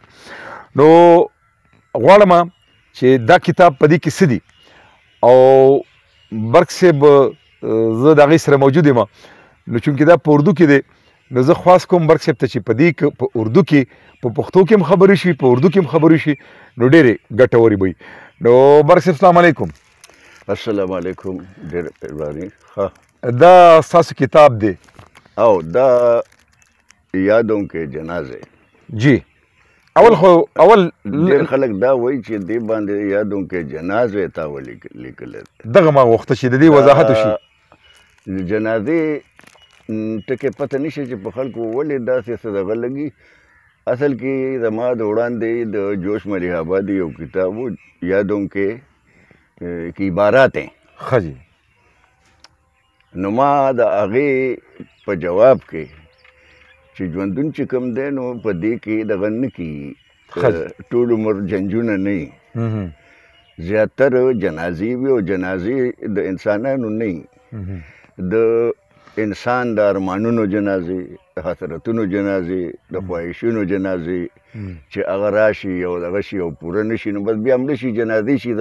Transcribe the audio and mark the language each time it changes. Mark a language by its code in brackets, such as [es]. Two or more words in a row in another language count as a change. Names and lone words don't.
[ps] نو غواړم چې دا کتاب په دې کې څه دي او برق صاحب زه د هغې سره موجود یم نو چونکې دا په اردو کې دی نو زه خواست کوم برق صاحب ته چې په دې په اردو کې په پښتو کې هم خبرې شي په اردو کې هم خبرې شي نو ډېرې ګټورې به وي. نو برق صاحب [ar] السلام علیکم. السلام علیکم. [ps] ډېر مهرباني. ښه دا ستاسو کتاب دی او دا یادوں کے جنازے جی اول خو اول ډېر خلک دا وایي چې دې باندې یادوں کے جنازې تا ولیکلی دغه ما غوښته چې د دې وضاحت وشي. جنازې ټکې پته نشي چې په خلکو ولې داسې څه دغه لګي. اصل کې زما د وړاندې د جوش ملیح آبادي یو کتاب و یادوں کے کی عباراتیں ښه جی نو ما د هغې په جواب کې چې ژوندون چې کوم دی نو په دې کې دغه نه کېږي ټول عمر جنجونه نه وي زیاتر جنازې وي او جنازې د انسانانو نه وي د انسان د ارمانونو جنازې د حسرتونو جنازې د خواهشونو جنازې چې هغه راشي او دغه شي او پوره نه شي نو بس بیا هم نه شي جنازې شي.